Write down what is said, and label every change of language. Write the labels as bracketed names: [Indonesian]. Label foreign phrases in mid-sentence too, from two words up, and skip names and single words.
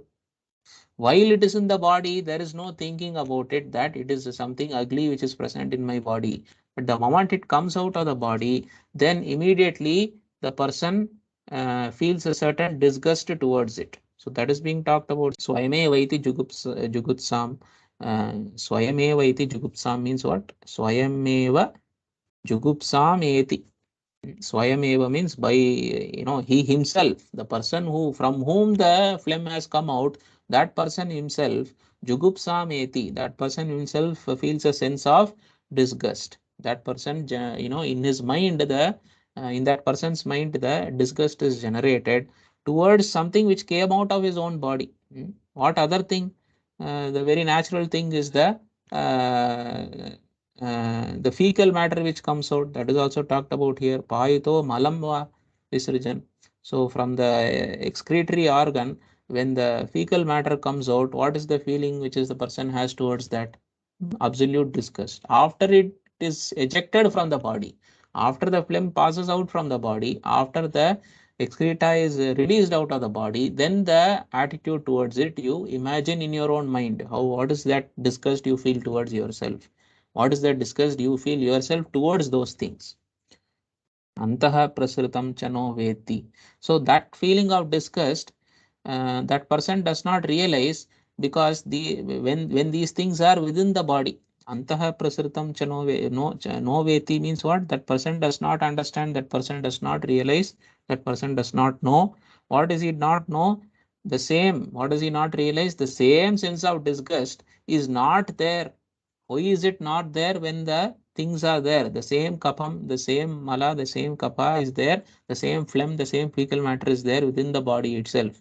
[English] While it is in the body, there is no thinking about it that it is something ugly which is present in my body. But the moment it comes out of the body, then immediately the person feels a certain disgust towards it. So that is being talked about. [Sanskrit] स्वयमेव इति जुगुत्सम्. स्वयमेव इति जुगुप्सम् [English] means what? [Sanskrit] स्वयमेव जुगुप्सम् एति. [English] Swayameva means by, he himself, the person who from whom the phlegm has come out, that person himself, [Sanskrit] जुगुप्सम् एति, [English] that person himself feels a sense of disgust. That person, in his mind, in that person's mind, the disgust is generated towards something which came out of his own body. What other thing? The very natural thing is the fecal matter which comes out, that is also talked about here. [Sanskrit] पायितो मलम् वा विसर्जन्. [English] So from the excretory organ, when the fecal matter comes out, what is the feeling which is the person has towards that? Absolute disgust. After it is ejected from the body, after the phlegm passes out from the body, after the excreta is released out of the body, then the attitude towards it, you imagine in your own mind how, what is that disgust you feel towards yourself, what is that disgust you feel yourself towards those things. [Sanskrit] अन्तः प्रसृतम् चनो वेति. [English] So that feeling of disgust, that person does not realize, because when these things are within the body, [Sanskrit] अन्तः प्रसृतम् चनो नो वेति [English] means what? That person does not understand, that person does not realize, that person does not know. What does he not know? The same. What does he not realize? The same sense of disgust is not there. Why is it not there when the things are there? The same kapam, the same mala, the same kapha is there, the same phlegm, the same fecal matter is there within the body itself.